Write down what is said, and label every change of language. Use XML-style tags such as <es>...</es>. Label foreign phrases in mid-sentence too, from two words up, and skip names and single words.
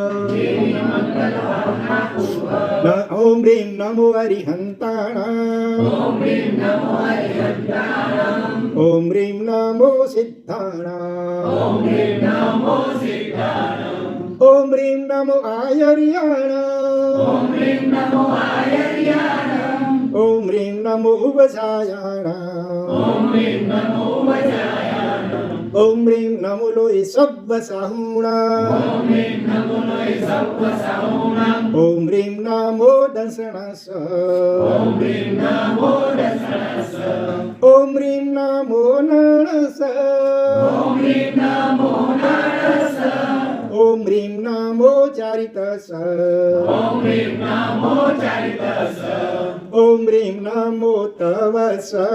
<pra>ઓમ રીમ નમો હરિહંતાણામ, ઓમ રીમ નમો સિદ્ધાણામ, ઓમ રીમ નમો આયર્યાણામ, ઓમ રીમ નમો વજાયાણામ. ॐ ह्रीं नमो लोये सव्वसाहुणाम् ॐ ह्रीं नमो दंसनस ॐ ह्रीं नमो नणस ॐ ह्रीं नमो चारितस ॐ ह्रीं नमो तवस</pra>